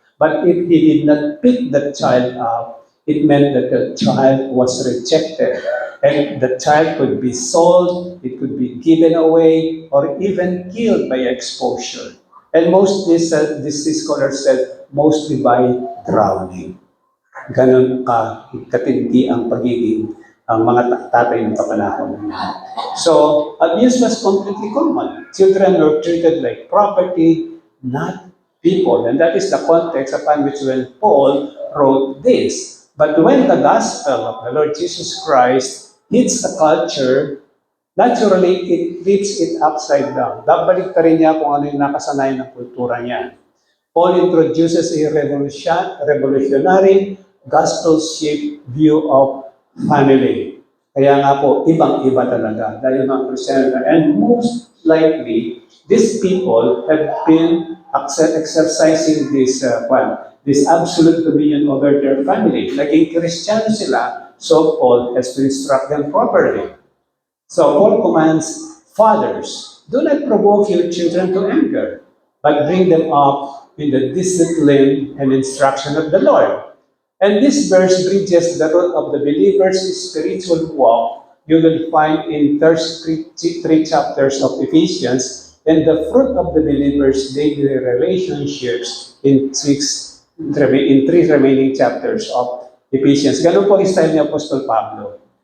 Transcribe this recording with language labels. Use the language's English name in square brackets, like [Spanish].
[English] But if he did not pick the child up, it meant that the child was rejected. And the child could be sold, it could be given away, or even killed by exposure. And most, this scholar said, mostly by drowning. [Filipino] Ganon katindi ang pagiging ang mga tatay ng kapanahon. [English] So, abuse was completely common. Children were treated like property, not people. And that is the context upon which when Paul wrote this. But when the gospel of the Lord Jesus Christ hits a culture, naturally, it flips it upside down. [Filipino] Babalik ka rin niya kung ano yung nakasanayan ng kultura niya. [English] Paul introduces a revolutionary, gospel-shaped view of family. [Filipino] Kaya nga po, ibang-iba talaga. Dahil mga Christian, [English] and most likely, these people have been exercising this absolute dominion over their family. [Filipino] Naging Kristiyano sila, [English] so Paul has to instruct them properly. So Paul commands, fathers, do not provoke your children to anger, but bring them up in the discipline and instruction of the Lord. And this verse bridges the root of the believer's spiritual walk you will find in first three chapters of Ephesians, and the fruit of the believer's daily relationships in three remaining chapters of Ephesians. [Filipino] Ganun po ang style ni Apostol Pablo.